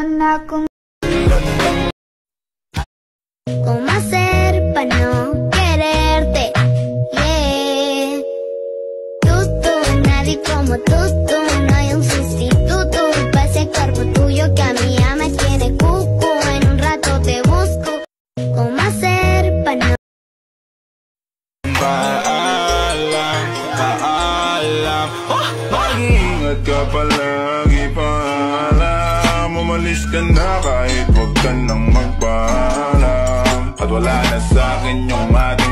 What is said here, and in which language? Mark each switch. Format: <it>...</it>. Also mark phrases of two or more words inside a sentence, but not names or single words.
<es>¿Cómo hacer para no quererte? Yeah. Nadie como tú, no hay un sustituto para ese cuerpo tuyo que a mí ya me tiene cucu. En un rato te busco. ¿Cómo hacer para no?</es> <tl>Paalam, mag-iingat ka palagi, paalam. Umalis ka na kahit huwag ka nang magpaalam. At wala na sa'kin yung ating</tl>